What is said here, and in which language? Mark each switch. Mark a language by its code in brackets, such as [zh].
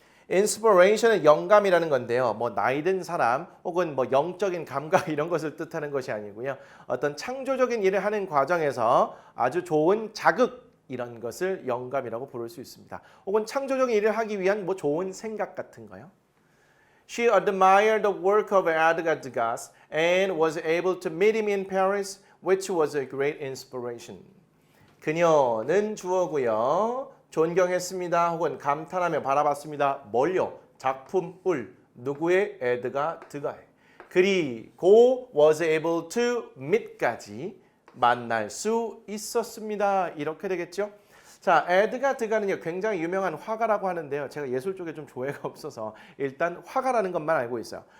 [ko] inspiration은 영감이라는 건데요. 뭐 나이 든 사람 혹은 뭐 영적인 감각 이런 것을 뜻하는 것이 아니고요. 어떤 창조적인 일을 하는 과정에서 아주 좋은 자극 이런 것을 영감이라고 부를 수 있습니다. 혹은 창조적인 일을 하기 위한 뭐 좋은 생각 같은 거요. [en] She admired the work of Edgar Degas and was able to meet him in Paris, which was a great inspiration. [ko] 그녀는 주어고요. 존경했습니다. 혹은 감탄하며 바라봤습니다. 뭘요? 작품을 누구의? 에드가 드가의. 그리고 [en] was able to meet [ko] 까지 만날 수 있었습니다. 이렇게 되겠죠? 자, 에드가 드가는요 굉장히 유명한 화가라고 하는데요. 제가 예술 쪽에 좀 조예가 없어서 일단 화가라는 것만 알고 있어요.